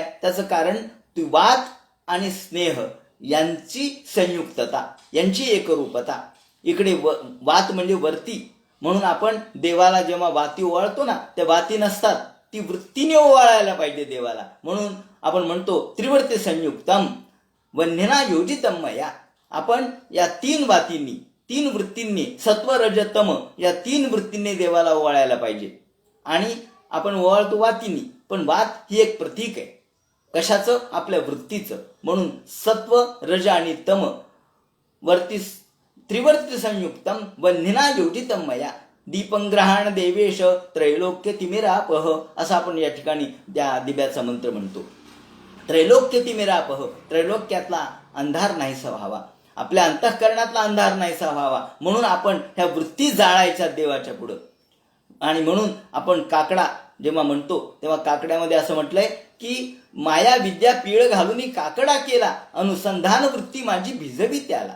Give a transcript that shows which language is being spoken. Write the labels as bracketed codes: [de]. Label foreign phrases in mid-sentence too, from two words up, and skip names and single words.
[mr] त्याचं कारण ती वात आणि स्नेह यांची संयुक्तता, यांची एकरूपता. इकडे वात म्हणजे वरती, म्हणून आपण देवाला जेव्हा वाती ओवाळतो ना, त्या वाती नसतात, ती वृत्तीने ओवाळायला पाहिजे देवाला. म्हणून आपण म्हणतो [sa] त्रिवर्ती संयुक्तम वन्यना योजितम मया. [mr] आपण या 3 वातींनी, 3 वृत्तींनी, सत्व रज तम या 3 वृत्तींनी देवाला ओवाळायला पाहिजे. आणि आपण ओवाळतो वातींनी, पण वात ही एक प्रतीक आहे. कशाचं? आपल्या वृत्तीचं. म्हणून सत्व रज आणि तम वर्ती [sa] त्रिवर्ती संयुक्तम वन्यना योजितम मया दीपंग्रहाण देवेश त्रैलोक्य तिमिरापह, [mr] असा आपण या ठिकाणी त्या दिव्याचा मंत्र म्हणतो. [sa] त्रैलोक्य तिमिरापह, [mr] त्रैलोक्यातला अंधार नाहीसा व्हावा, आपल्या अंतःकरणातला अंधार नाहीसा व्हावा, म्हणून आपण ह्या वृत्ती जाळायच्या देवाच्या पुढं. आणि म्हणून आपण काकडा जेव्हा म्हणतो तेव्हा काकड्यामध्ये असं म्हटलंय की माया विद्या पीळ घालून काकडा केला, अनुसंधान वृत्ती माझी भिजवी त्याला.